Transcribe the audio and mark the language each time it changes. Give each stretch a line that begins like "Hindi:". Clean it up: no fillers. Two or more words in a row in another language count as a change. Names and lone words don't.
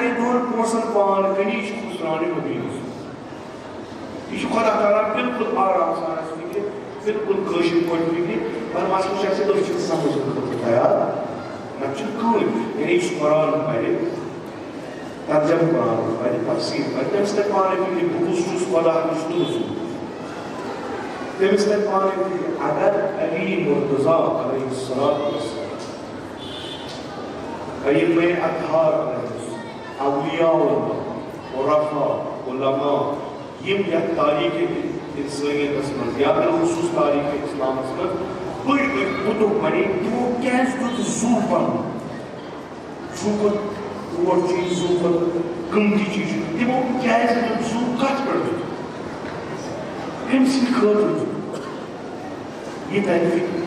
Kashmiri: یہِ دۄن پونٛسن پان کٕنہِ یہِ چھُ خُسراونہِ مُبیٖن یہ خدا تعالیٰ بالکل آرام سان فکر بالکل کٲشِر پٲٹھۍ فکر پر مسلہٕ چھُ اَسہِ أسۍ سمجھنہٕ خٲطرٕ تیار نتہٕ چھُنہٕ کٕہٕنۍ یعنی یُس قرآن پرِ ترجمہٕ قرآن پرِ تفسیٖر پرِ تٔمِس ترِ پانے فکرِ بہٕ کُس چھُس خۄدا کُس چھُ رسوٗل تٔمِس لَگہِ پانَے فِکرِ اگر علی مرتضیٰ علیہ السلام ائمہ اطہار اولیاء اللہ عرفاء علماء یم یتھ تاریخ انسانیتس منٛز یا بالخصوص تاریخ اسلامس منٛز بٔڑۍ بٔڑۍ بُتُک بنے تِمو کیٛازِ دیُت زُو پنُن زُو کھۄتہٕ بوڑ چیٖز زُو کھۄتہٕ قۭمتی چیٖز چھُ تِمو کیٛازِ دیُت زُو کتھ پٮ۪ٹھ دیُت کٔمۍ سٕنٛدِ خٲطرٕ دیُت یہ تَرِ